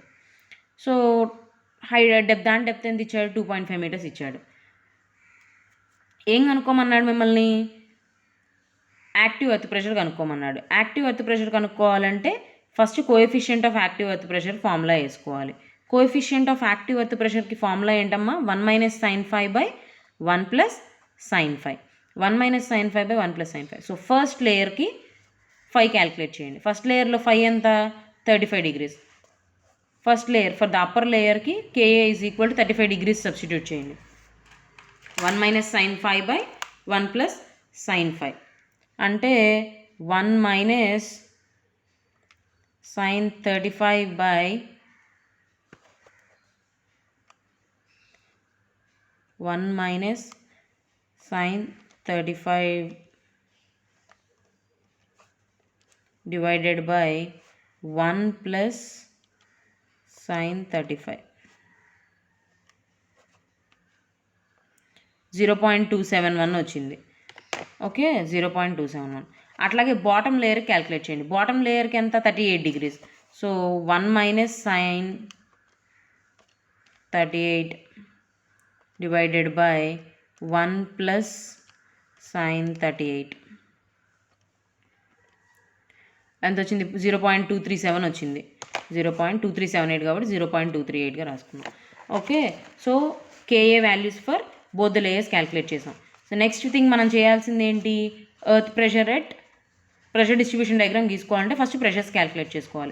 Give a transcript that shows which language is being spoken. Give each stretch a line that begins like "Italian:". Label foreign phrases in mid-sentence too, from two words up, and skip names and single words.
English: so depth
Telugu: ఎంత ఇచ్చాడు, 2.5 meters ఇచ్చాడు. ఏం కనుక్కోమన్నాడు మిమ్మల్ని,
English: active earth pressure
Telugu: కనుక్కోమన్నాడు.
English: active earth pressure
Telugu: కనుక్కోవాలంటే
English: first coefficient of active earth pressure formula
Telugu: వేసుకోవాలి.
English: coefficient of active earth pressureకి formula
Telugu: ఏంటమ్మా, 1 -
English: sin phi / 1 + sin phi. 1 - sin phi / 1 + sin phi. so first layerకి phi calculate
Telugu: చేయండి.
English: first layerలో
Telugu: ఫై ఎంత, 35 degrees.
English: first layer for the upper layerకి KA is equal to 35 degrees substitute
Telugu: చేయండి.
English: 1 - sin phi / 1 + sin phi అంటే 1 - sin 35 / 1 - sin 35 divided by 1 + sin 35.
Telugu: 0.271 వచ్చింది. ఓకే, 0.271. అట్లాగే
English: bottom layer calculate
Telugu: చేయండి.
English: bottom layerకి
Telugu: ఎంత, 38 degrees. సో 1 -
English: sin 38 divided by 1 + sin 38
Telugu: ఎంత వచ్చింది, 0.237 వచ్చింది. 0.2378 కాబట్టి 0.238గా రాసుకున్నాం.
English: okay, so KA values for both the layers calculate
Telugu: చేసాం.
English: so next thing
Telugu: మనం చేయాల్సింది ఏంటి,
English: earth pressure at pressure distribution diagram
Telugu: గీసుకోవాలంటే
English: first pressures calculate
Telugu: చేసుకోవాలి.